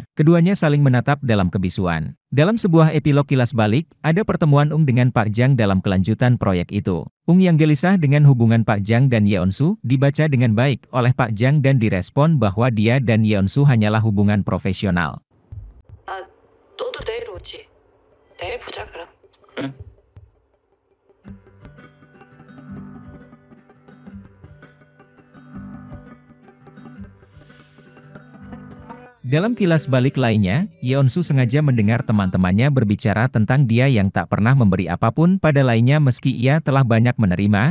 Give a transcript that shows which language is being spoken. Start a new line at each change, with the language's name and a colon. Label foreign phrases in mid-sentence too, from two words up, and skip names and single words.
Indonesian: Keduanya saling menatap dalam kebisuan. Dalam sebuah epilog kilas balik, ada pertemuan Ung dengan Park Jang dalam kelanjutan proyek itu. Ung yang gelisah dengan hubungan Park Jang dan Yeonsu, dibaca dengan baik oleh Park Jang dan direspon bahwa dia dan Yeonsu hanyalah hubungan profesional.
Korean: 너도 내일 오지? 내일 보자 그럼. 응.
Indonesian: Dalam kilas balik lainnya, Yeonsu sengaja mendengar teman-temannya berbicara tentang dia yang tak pernah memberi apapun pada lainnya meski ia telah banyak menerima.